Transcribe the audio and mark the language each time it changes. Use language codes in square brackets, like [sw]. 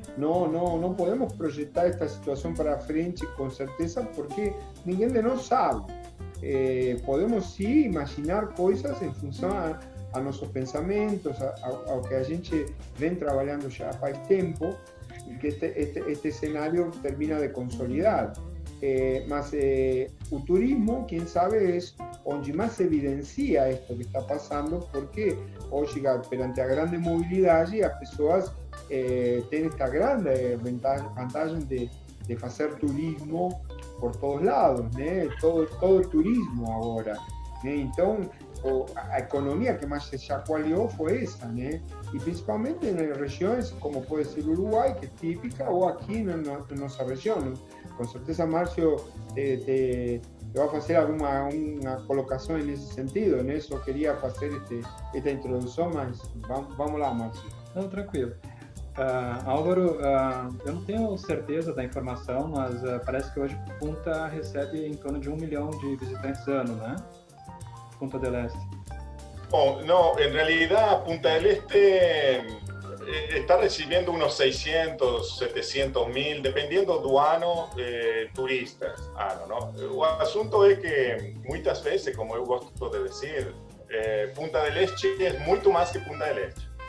[pt] Não podemos projetar esta situação para frente com certeza porque ninguém de nós sabe. Podemos sim imaginar coisas em função a nossos pensamentos, ao que a gente vem trabalhando já faz tempo, [es] y que este escenario termina de consolidar. [pt] Mas o turismo, [es] quién sabe, es donde más se evidencia esto que está pasando, porque hoy perante a grande movilidad y [pt] as pessoas [es] tienen [pt] esta grande vantagem [es] de hacer turismo por todos lados, né? Todo el turismo ahora, né? [pt] Então, a economía que más se chacoalhou foi essa, né? E principalmente em regiões como pode ser Uruguai, que é típica, ou aqui na nossa região. Com certeza, Márcio te vai fazer uma colocação nesse sentido, né? Só queria fazer esta introdução, mas vamos lá, Márcio. Não, tranquilo. Álvaro, eu não tenho certeza da informação, mas parece que hoje Punta recebe em torno de 1 milhão de visitantes ano, né? Punta del Este. [es] No, en realidad Punta del Este está recibiendo unos 600, 700 mil, dependiendo [pt] do ano, [es] turistas. ¿No? O asunto es que muchas veces, como yo gosto de decir, Punta del Este es mucho más que Punta del Este.